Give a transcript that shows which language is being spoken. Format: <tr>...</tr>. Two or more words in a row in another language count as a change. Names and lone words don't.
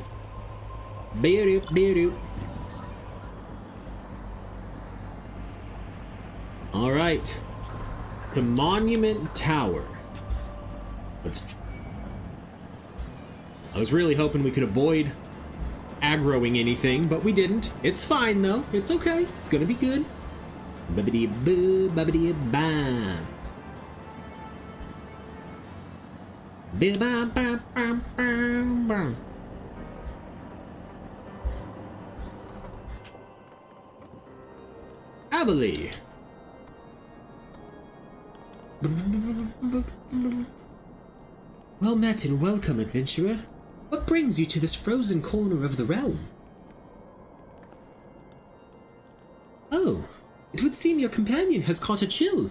<en>Doo-doo, doo-doo. Alright. To Monument Tower. I was really hoping we could avoid aggroing anything, but we didn't. It's fine, though. It's okay. It's gonna be good. Babbity-boo, babbity-bam. Ba-ba-ba-bam-bam-bam. Abilene. Well met and welcome, adventurer. What brings you to this frozen corner of the realm? Oh, it would seem your companion has caught a chill.</en>